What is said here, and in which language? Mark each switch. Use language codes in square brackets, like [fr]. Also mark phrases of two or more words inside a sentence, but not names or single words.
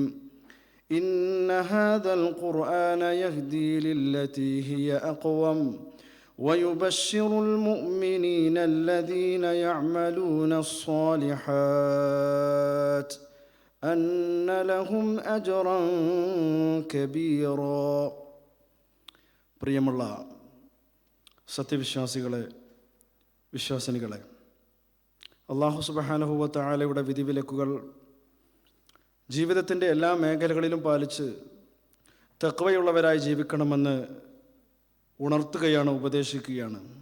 [ar] إن هذا القرآن يهدي للتي هي أقوم ويبشر المؤمنين الذين يعملون الصالحات أن لهم أجرا كبيرا. [ml] പ്രിയമുള്ള സത്യവിശ്വാസികളെ, വിശ്വാസിനികളെ, [ar] الله سبحانه وتعالى [ml] വിധിവിലക്കുകൾ ജീവിതത്തിൻ്റെ എല്ലാ മേഖലകളിലും പാലിച്ച് തഖ്വയുള്ളവരായി ജീവിക്കണമെന്ന് ഉണർത്തുകയാണ്, ഉപദേശിക്കുകയാണ്.